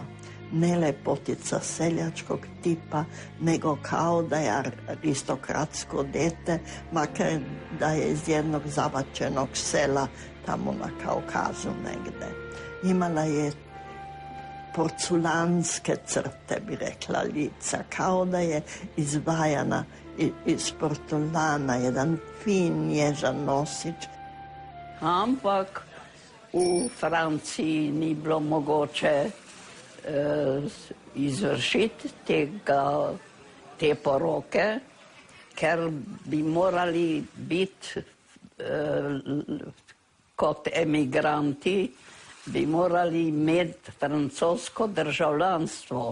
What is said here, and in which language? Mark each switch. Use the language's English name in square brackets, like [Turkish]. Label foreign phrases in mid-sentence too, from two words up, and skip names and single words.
[Serbian] Ne lepotica seljačkog tipa, nego kao da je aristokratsko dete, makar da je iz jednog zavačenog sela tamo na Kaukazu negde. Imala je porculanske crte, bi rekla, lica, kao da je izvajana iz portulana, jedan fin, nježan nosič. [Slovenian] Ampak v Franciji ni bilo mogoče izvršiti te poroke, ker bi morali biti kot emigranti, bi morali imeti francosko državljanstvo.